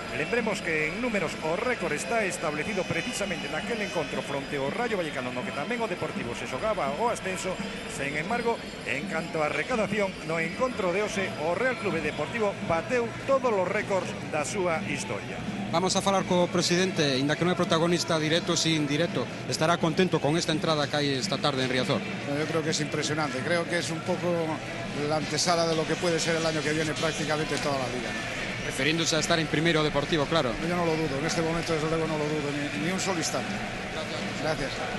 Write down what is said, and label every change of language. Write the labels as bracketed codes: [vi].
[gl] Lembremos que en números o récord está establecido precisamente naquel encontro fronte ao Rayo Vallecano, no que tamén o Deportivo se xogaba o ascenso. Sen embargo, en canto a recadación, no encontro de hoxe o Real Clube Deportivo bateu todos os récords da súa historia. Vamos a falar co presidente, inda que non é protagonista directo, si indirecto. Estará contento con esta entrada que hai esta tarde en Riazor? [es] Yo creo que es impresionante. Creo que es un poco la antesala de lo que puede ser el año que viene prácticamente toda la liga, ¿no? Referiéndose a estar en primero Deportivo, claro. Yo no lo dudo, en este momento desde luego no lo dudo, ni un solo instante. Gracias.